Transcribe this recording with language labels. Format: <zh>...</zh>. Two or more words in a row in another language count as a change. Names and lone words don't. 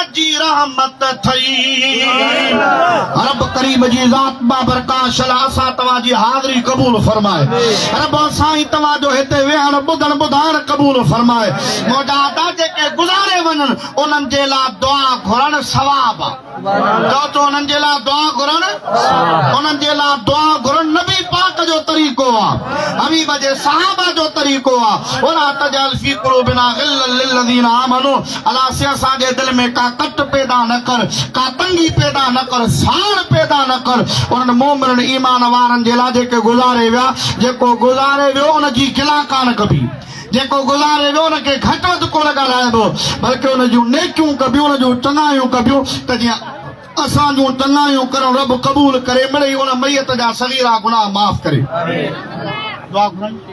<sd>जी रहमत थई रब करीम जी ज़ात बाबरकात शलासा तव्हांजी हाज़िरी क़बूल फरमाए रब साईं तव्हांजो हिते वेहण ॿुधण ॿुधाइण क़बूल फरमाए मोॾा जेके गुज़ारे वञनि उन्हनि जे लाइ दुआ घुरण सवाब चओ उन्हनि जे लाइ दुआ घुरण उन्हनि जे लाइ दुआ घुरण नबी पाक जो तरीक़ो आहे हबीब जे सहाबा जो तरीक़ो आहे</sd> <ar>ولا تجعل في قلوبنا غلا للذين آمنوا</ar> <sd>अल्लाह से असांजे दिल में का कट पैदा न कर का तंगी पैदा न कर साड़ पैदा न कर उन्हनि मोमिननि ईमान वारनि जे लाइ जेके गुज़ारे विया जेको गुज़ारे वियो उन जी गिला कान कबी जेको गुज़ारे वियो उनखे घटि वधि कोन ॻाल्हाइबो बल्कि उन जूं नेकियूं कबियूं उन जूं चङायूं कबियूं त जीअं असां जूं चङायूं करणु रब क़बूल करे मिड़ई उन मैयत जा सगीरा गुनाह माफ़ करे दुआ घुराई</sd>